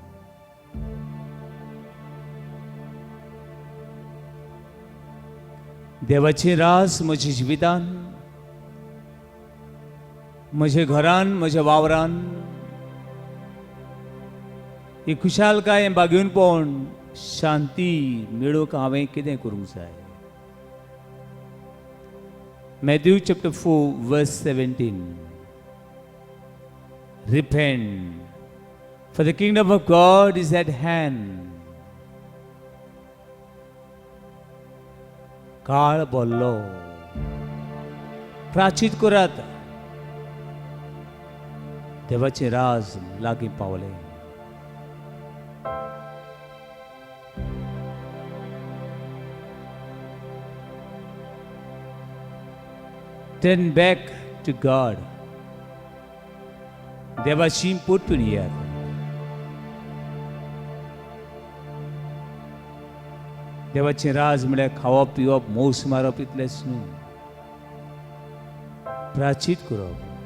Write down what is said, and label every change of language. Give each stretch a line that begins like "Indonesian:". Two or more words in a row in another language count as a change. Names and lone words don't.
Konkani: देवाची रास म्हज्या जिवितान, म्हज्या घरान, म्हज्या वावरान ही खुशालकाय बागेवनपण, शांती मेळोवंक हांवें कितें करूंक जाय.
English: Matthew chapter 4 verse 17. Repent, for the kingdom of God is at hand.
Konkani: काळ बोल्लो, प्राचित करात, देवाचे राज लागीं पावले.
English: Turn back to God.
Konkani: देवाची परतून येयात. देवाचे राज म्हळ्यार खावप पिवप मौस मारप इतलेंच न्हू, प्राचित करप.